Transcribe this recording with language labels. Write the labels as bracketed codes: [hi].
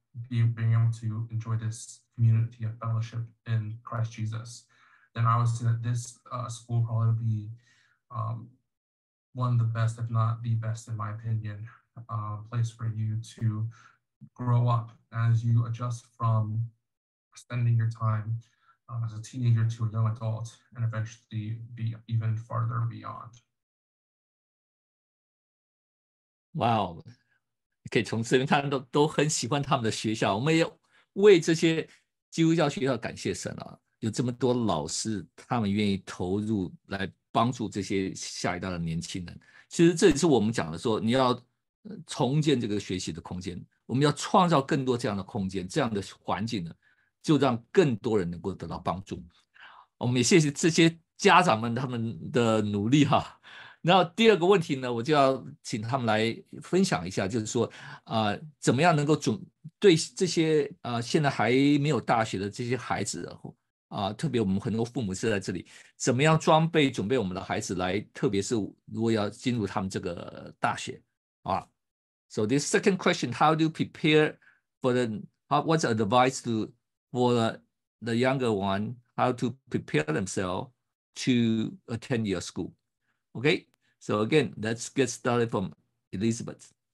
[en] being able to enjoy this community of fellowship in Christ Jesus, then I would say that this school will probably be one of the best, if not the best, in my opinion, place for you to grow up as you adjust from spending your time as a teenager to a young adult, and eventually be even farther beyond. [zh] 哇哦，可以从这边看都很喜欢他们的学校，我们也为这些基督教学校感谢神啊。有这么多老师，他们愿意投入来帮助这些下一代的年轻人。其实这也是我们讲的说，你要重建这个学习的空间，我们要创造更多这样的空间，这样的环境呢，就让更多人能够得到帮助。我们也谢谢这些家长们他们的努力哈。然后第二个问题呢，我就要请他们来分享一下，就是说，怎么样能够对这些现在还没有大学的这些孩子特别我们很多父母是在这里，怎么样准备我们的孩子来，特别是如果要进入他们这个大学啊。 [en] So this second question, how do you prepare for what's the advice for the younger one, how to prepare themselves to attend your school? Okay, so again, let's get started from Elizabeth.